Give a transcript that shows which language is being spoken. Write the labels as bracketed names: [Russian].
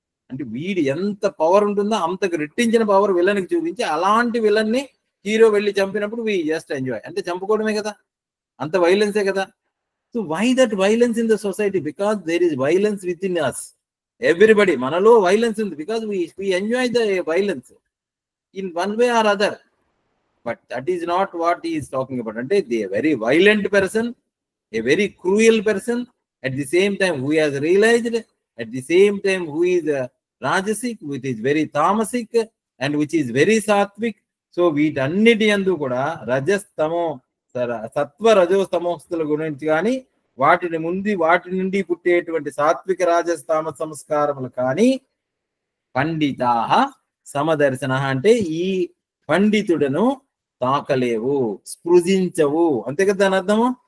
[Telugu] అంటే వీడి ఎంత పవర్ ఉంటుందో అంతకు రెట్టించిన పవర్ విలన్ కి చూపించి అలాంటి విలన్ ని హీరో వెళ్ళి చంపినప్పుడు [English] We just enjoy. [Telugu] అంటే చంపుకోవడమే కదా, అంత వైలెన్సే కదా. [English] So why that violence in the society? Because there is violence within us. Everybody [Telugu] మనలో వైలెన్స్ ఉంది. [English] Because we enjoy the violence in one way or other. But that is not what he is talking about. Ante they a very violent person, a very cruel person, at the same time who has realized, at the same time who is rajasic, which is very tamasic, and which is very sattvic. [Telugu] So వీటన్నిటి యందు కూడా రజస్తమో సత్వ రజోస్తమోస్తుల గురించి కానీ వాటి నుండి పుట్టేటువంటి సాత్విక రాజస్తామ సంస్కారములు కానీ పండితాః సమదర్శన అంటే ఈ పండితుడను తాకలేవు, స్పృశించవు, అంతే కదా దాని అర్థము.